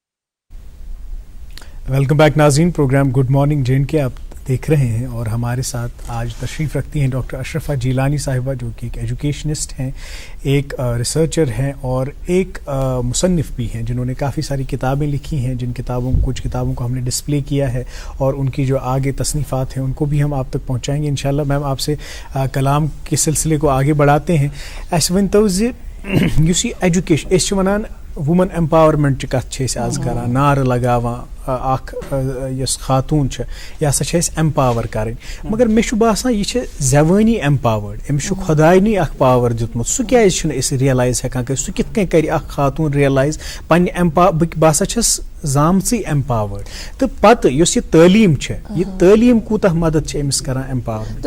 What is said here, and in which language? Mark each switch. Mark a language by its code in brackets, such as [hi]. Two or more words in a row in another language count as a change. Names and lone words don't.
[en] welcome back [ur] ناظرین, پروگرام گڈ مارننگ جے اینڈ کے آپ دیکھ رہے ہیں, اور ہمارے ساتھ آج تشریف رکھتی ہیں ڈاکٹر اشرفہ جیلانی صاحبہ, جو کہ ایک ایجوکیشنسٹ ہیں, ایک ریسرچر ہیں اور ایک مصنف بھی ہیں, جنہوں نے کافی ساری کتابیں لکھی ہیں, جن کچھ کتابوں کو ہم نے ڈسپلے کیا ہے, اور ان کی جو آگے تصنیفات ہیں ان کو بھی ہم آپ تک پہنچائیں گے انشاءاللہ. میم آپ سے کلام کے سلسلے کو آگے بڑھاتے ہیں. [ks] اَسہِ ؤنۍتو زِ یُس یہِ ایجوکیشن أسۍ چھِ وَنان وومن ایمپاورمنٹچہِ کتھ چھِ أسۍ آز کران نعرٕ لگاوان اکھ یۄس خاتوٗن چھِ یہِ ہسا چھِ أسۍ ایمپاور کرٕنۍ مگر مےٚ چھُ باسان یہِ چھِ زیوٲنی ایمپاورڈ أمِس چھُ خۄداینی اکھ پاور دیُتمُت سُہ کیازِ چھُنہٕ أسۍ ریلایز ہٮ۪کان کٔرِتھ سُہ کِتھ کٔنۍ کرِ اکھ خاتوٗن ریلایز پننہِ بہٕ ہسا چھَس زامژٕے ایمپاورڈ تہٕ پتہٕ یۄس یہِ تعلیٖم چھِ یہِ تعلیٖم کوٗتاہ مدد چھِ أمِس کران ایمپاورمنٹ